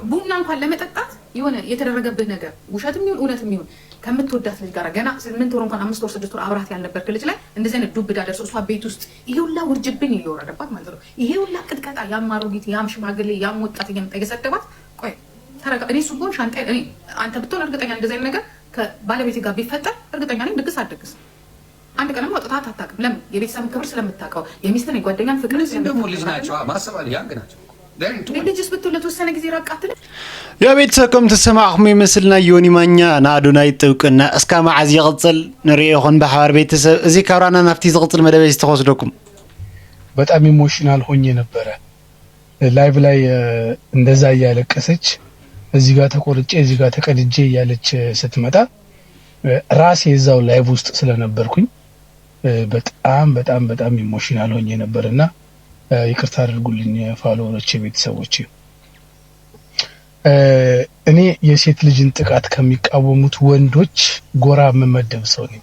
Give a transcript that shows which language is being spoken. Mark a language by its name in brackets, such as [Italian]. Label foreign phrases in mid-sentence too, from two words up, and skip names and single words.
[Amharic] ቡና እንኳን ለመጠጣት የሆነ የተደረገብህ ነገር ውሸትም ይሁን እውነትም ይሁን ከምትወዳት ልጅ ጋር ገና 8 ወር እንኳን 5 ወር 6 ወር አብራት ያልነበርክ ልጅ ላይ እንደዚህ አይነት ዱብዳ ደርሶ እሷ ቤት ውስጥ ይሄ ሁላ ውርጅብኝ እየወረደባት ማለት ነው። ይሄ ሁላ ቅጥቀጣ ያም አሮጊት ያም ሽማግሌ ያም ወጣት እየመጣ እየሰደባት ቆይ ተረጋ። እኔ ሱቦን ሻንጣ እኔ አንተ ብትሆን እርግጠኛ እንደዚህ አይነት ነገር ከባለቤቴ ጋር ቢፈጠር እርግጠኛ ነኝ ድግስ አትደግስ። አንድ ቀንም ወጥታት አታውቅም። ለምን? የቤተሰብን ክብር ስለምታውቀው የሚስትን የጓደኛን ፍቅር ደግሞ ልጅ ናቸው ማሰባል ያንግ ናቸው ልጅስ ብትሆን ለተወሰነ ጊዜ ራቃትል [Tigrinya] ቤተሰብ ከም ትሰማዕኹም ይመስልና ዮኒ ማኛ ንአዶናይ ጥብቅና እስካ መዓዝ ይቕፅል ንሪኦ ይኹን ብሓባር ቤተሰብ እዚ ካብራና ናፍቲ ዝቕፅል መደበይ ዝተወስደኩም [Amharic] በጣም ኢሞሽናል ሆኜ ነበረ። ላይቭ ላይ እንደዛ እያለቀሰች እዚህ ጋር ተቆርጬ እዚህ ጋር ተቀድጄ እያለች ስትመጣ ራሴ እዛው ላይቭ ውስጥ ስለነበርኩኝ በጣም ኢሞሽናል ሆኜ ነበርና ይቅርታ አድርጉልኝ ፋሎወሮቼ ቤተሰቦቼ። እኔ የሴት ልጅን ጥቃት ከሚቃወሙት ወንዶች ጎራ መመደብ ሰው ነኝ።